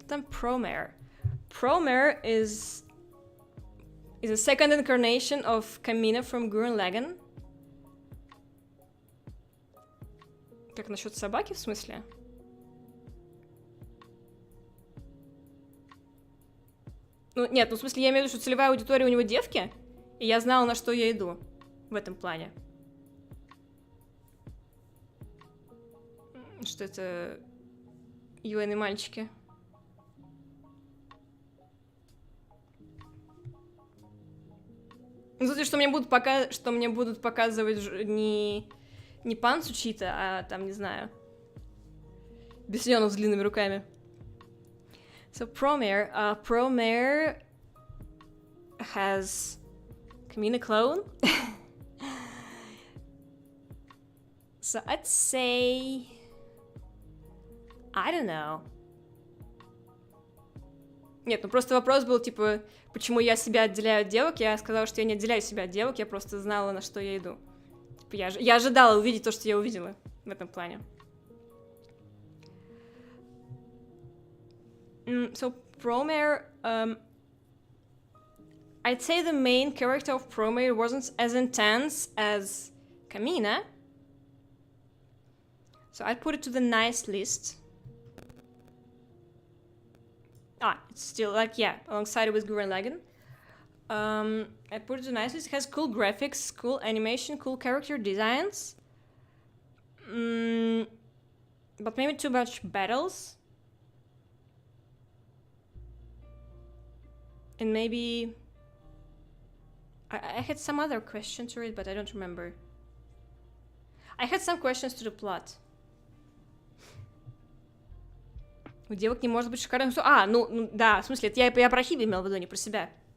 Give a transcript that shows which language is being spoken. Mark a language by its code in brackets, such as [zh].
[en] Promare. Promare is a second incarnation of Kamina from Gurren Lagann. [ru] Как насчет собаки, в смысле? Ну, нет, ну, в смысле, я имею в виду, что целевая аудитория у него девки, и я знала, на что я иду в этом плане. Что это юные мальчики. Ну, смотри, что мне будут показывать не пан Сучита, а там, не знаю, Бесенов с длинными руками. [en] So Promare has Kamina clone. So I'd say, I don't know. [ru] Нет, ну просто вопрос был, типа, почему я себя отделяю от девок. Я сказала, что я не отделяю себя от девок, я просто знала, на что я иду. Типа, я ожидала увидеть то, что я увидела в этом плане. [en] So Promare, I'd say the main character of Promare wasn't as intense as Kamina. So I'd put it to the nice list. It's still like, yeah, alongside it with Gurren Lagann. I'd put it to the nice list. It has cool graphics, cool animation, cool character designs. But maybe too much battles. And maybe... I had some other question to it, but I don't remember. I had some questions to the plot. [ru] У девок не может быть шикарным... Ну да, в смысле, это я про Хиби имел в виду, не про себя.